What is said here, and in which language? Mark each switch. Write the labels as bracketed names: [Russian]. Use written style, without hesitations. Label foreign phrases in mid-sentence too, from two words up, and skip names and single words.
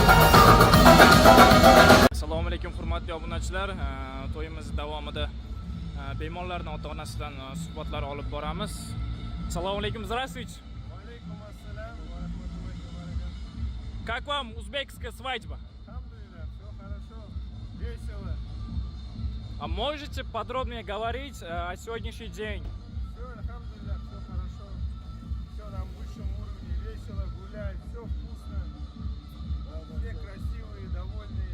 [Uzbek] Assalomu alaykum hurmatli obunachilar. To'yimiz davomida bemorlarning ota-onasidan suhbatlar olib boramiz. Assalomu alaykum, [Russian] здравствуйте. [Arabic] عليكم السلام ورحمة الله وبركاته. [Russian] Как вам узбекская свадьба? Алхамдулилlah, все хорошо, весело. А можете подробнее говорить о сегодняшний день? Все, алхамдулилlah, все хорошо. Все на высшем уровне, весело, гулять, все вкусно. Все красивые, довольные.